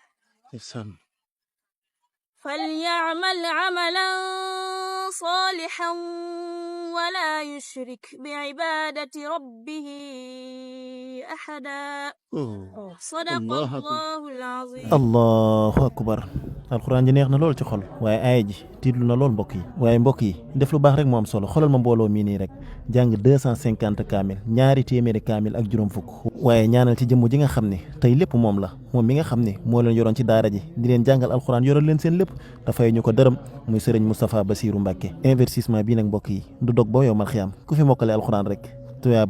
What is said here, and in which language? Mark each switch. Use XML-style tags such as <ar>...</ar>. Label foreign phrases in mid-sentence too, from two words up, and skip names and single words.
<ar>بعبادة ربه أحدا صدق الله العظيم الله أكبر</ar> <wo>alxuraan ji neex na lool ci xol waaye aaya ji tiitlu na lool mbokk yi waaye mbokk yi def lu baax rek moo am solo xolal ma mbooloo mii nii rek jàng 250 kaamil ñaari téeméeri kaamil ak juróom fukk waaye ñaanal ci jëmm ji nga xam ne tey lépp moom la moom mi nga xam ne moo leen yoroon ci daara ji di leen jàngal alxuraan yoral leen seen lépp dafay ñu ko dërëm muy sëriñ Moustapha Bassirou Mbacké investissement bii nag mbokk yi du dog ba yow mal xiyaam ku fi mokkale alxuraan rek tuyaa ba</wo>